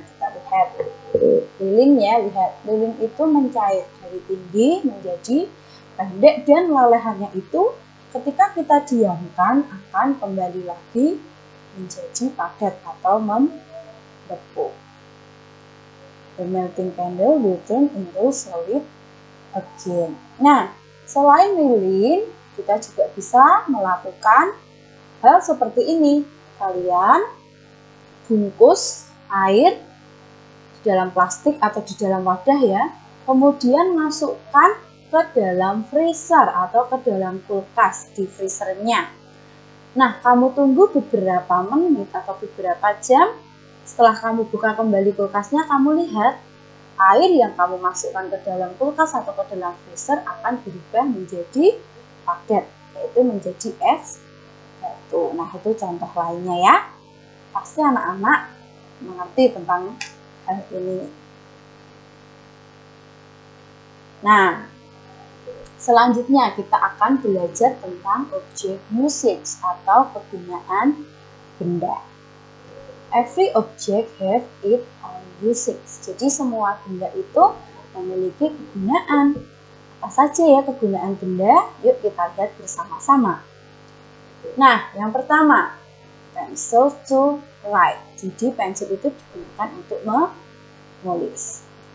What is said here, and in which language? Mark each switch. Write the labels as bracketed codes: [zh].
[id] Kita lihat lilin ya, lihat lilin itu mencair dari tinggi menjadi pendek dan lelehannya itu ketika kita diamkan akan kembali lagi menjadi padat atau membeku. [en] The melting candle will turn into solid again. [id] Nah, selain lilin, kita juga bisa melakukan hal seperti ini. Kalian bungkus air di dalam plastik atau di dalam wadah ya, kemudian masukkan ke dalam freezer atau ke dalam kulkas di freezernya. Nah, kamu tunggu beberapa menit atau beberapa jam. Setelah kamu buka kembali kulkasnya, kamu lihat air yang kamu masukkan ke dalam kulkas atau ke dalam freezer akan berubah menjadi padat, yaitu menjadi es batu. Nah, itu contoh lainnya ya. Pasti anak-anak mengerti tentang hal ini. Nah, selanjutnya kita akan belajar tentang [en] object usage [id] atau kegunaan benda. [en] Every object have its own usage. [id] Jadi semua benda itu memiliki kegunaan. Apa saja ya kegunaan benda? Yuk kita lihat bersama-sama. Nah, yang pertama, [en] pencil to write. [id] Jadi pensil itu digunakan untuk menulis.